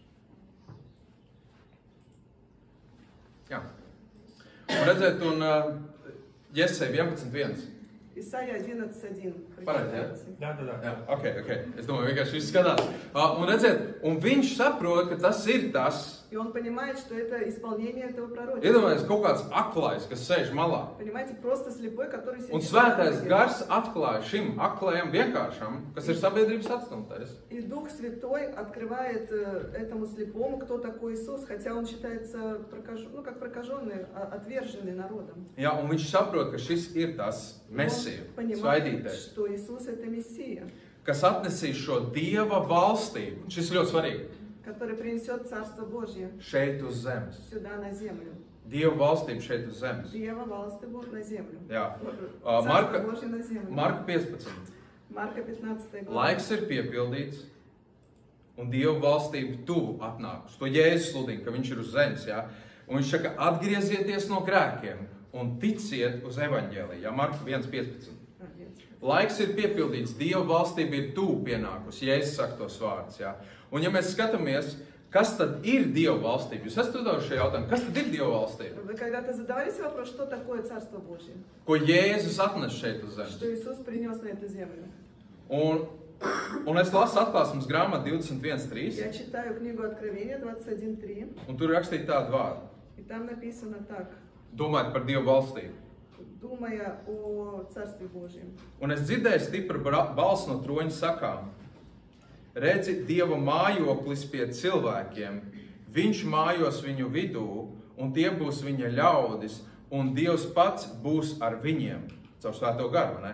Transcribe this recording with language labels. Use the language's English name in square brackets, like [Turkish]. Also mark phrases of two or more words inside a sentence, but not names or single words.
[Latvian] Jā. Un redzēt, un Iesaija 11.1. [Russian] Исаия 11:1. [Latvian] Pareizi, jā? [Russian] Да. [Latvian] Jā, ok. Es domāju, vienkārši viss skatās. Un redziet, un viņš saprot, ka tas ir tas. [Russian] И он понимает, что это исполнение этого пророчества. [Latvian] Iedomājieties, kaut kāds aklais, kas sēž malā. [Russian] Понимаете, просто слепой, который сидит. [Latvian] Un svētais gars atklāja šim aklajam vienkāršam, kas ir sabiedrības atstumtais. [Russian] И Дух Святой открывает этому слепому, кто такой Иисус, хотя он считается как прокаженный, отверженный народом. [Latvian] Jā, un viņš saprot, ka šis ir tas mesija, [Russian] Он понимает, [Latvian] svaidītais, [Russian] что Иисус это Мессия, [Latvian] kas atnesīs šo Dieva valstību. Šis ļoti svarīgi. [Russian] который принесет Царство Божье [Latvian] Šeit uz zemes. [Russian] сюда на землю. [Latvian] Dieva valstība šeit uz zemes. [Russian] Диева власти Бог на землю. [Latvian] Jā. [Russian] Царство Божье на землю. [Latvian] Marka 15. [Russian] Марка 15 глава. [Latvian] Laiks ir piepildīts, un Dieva valstība tuvu atnākus. To Jēzus sludina, ka viņš ir uz zemes. Jā? Un viņš saka, atgriezieties no grēkiem un ticiet uz evaņģēliju. Jā, Marka 1.15. Laiks ir piepildīts, Dieva valstība ir tuvu pienākusi. Jēzus saka tos vārdus. Jā? Un ja mēs skatāmies, kas tad ir Dieva valstība? Jūs esat uzdevuši šo jautājumu, kas tad ir Dieva valstība? [Russian] Вы когда-то задавались вопрос, что такое Царство Божье? [Latvian] Ko Jēzus atnes šeit uz zemes? [Russian] Что Иисус принес на эту землю? [Latvian] Un es lasu atklāsmes grāmatu 21.3. [Russian] Я читаю книгу Откровения 21:3, [Latvian] Un tur rakstīja tādu vārdu. [Russian] и там написано так: [Latvian] Domājot par Dieva valstību. [Russian] думая о Царстве Божьем. [Latvian] Un es dzirdēju stipru balsi no troņa sakām: Redzi, Dieva mājoklis pie cilvēkiem, viņš mājos viņu vidū, un tie būs viņa ļaudis, un Dievs pats būs ar viņiem, caur Svēto garu, ne?